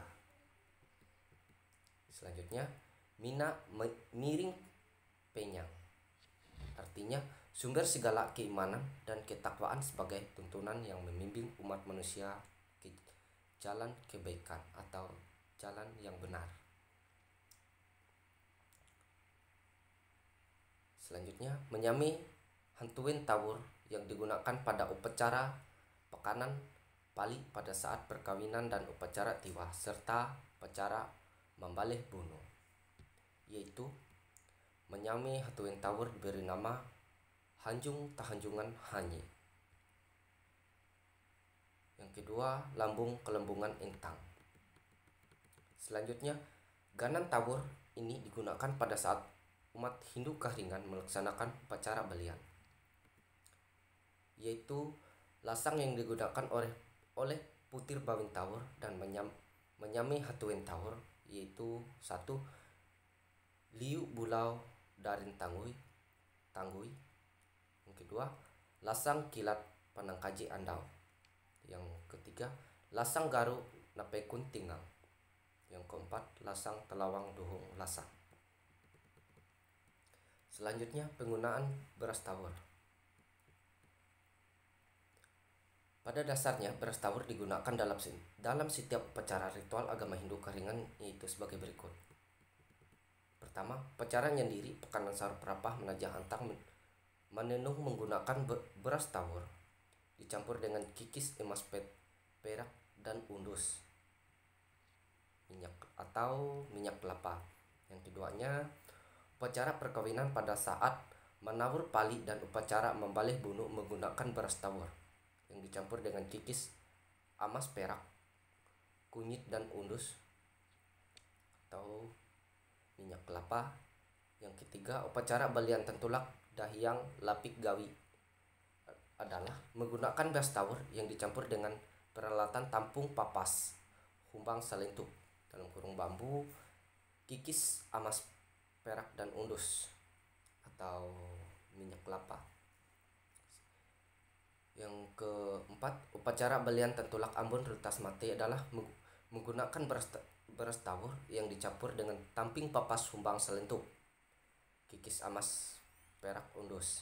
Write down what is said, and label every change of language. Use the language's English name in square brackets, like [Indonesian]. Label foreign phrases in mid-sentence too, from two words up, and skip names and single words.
[Indonesian] Selanjutnya mina miring penyang, artinya sumber segala keimanan dan ketakwaan sebagai tuntunan yang membimbing umat manusia ke jalan kebaikan atau jalan yang benar. Selanjutnya menyami hantuin tawur yang digunakan pada upacara pekanan Pali pada saat perkawinan dan upacara tiwah serta upacara membaleh bunuh, yaitu menyami hatuin tawur diberi nama Hanjung Tahanjungan Hanyi. Yang kedua lambung kelembungan entang. Selanjutnya ganan tawur ini digunakan pada saat umat Hindu Kahringan melaksanakan upacara balian, yaitu lasang yang digunakan oleh putir bawing tawur dan menyami hatuin tawur, yaitu 1. Liu bulau darin tangui, Yang kedua, lasang kilat panangkaji andau. Yang ketiga, lasang garu napekun tinggal. Yang keempat, lasang telawang duhung lasang. Selanjutnya, penggunaan beras tawar. Pada dasarnya, beras tawar digunakan dalam setiap upacara ritual agama Hindu Karingan, yaitu sebagai berikut. Pertama, upacara nyendiri pekanan sar perapah menajah antang menenung menggunakan beras tawar dicampur dengan kikis emas perak dan undus minyak atau minyak kelapa. Yang keduanya, upacara perkawinan pada saat menawur pali dan upacara membalih bunu menggunakan beras tawar yang dicampur dengan kikis emas perak, kunyit dan undus atau minyak kelapa. Yang ketiga, upacara balian tentulak dahyang lapik gawi adalah menggunakan beras tawar yang dicampur dengan peralatan tampung papas, humbang salentuk dalam kurung bambu, kikis emas perak dan undus atau minyak kelapa. Yang keempat, upacara balian tentulak Ambon Rutas Mate adalah menggunakan beras tawar yang dicampur dengan tamping papas humbang selentuk, kikis emas perak undus.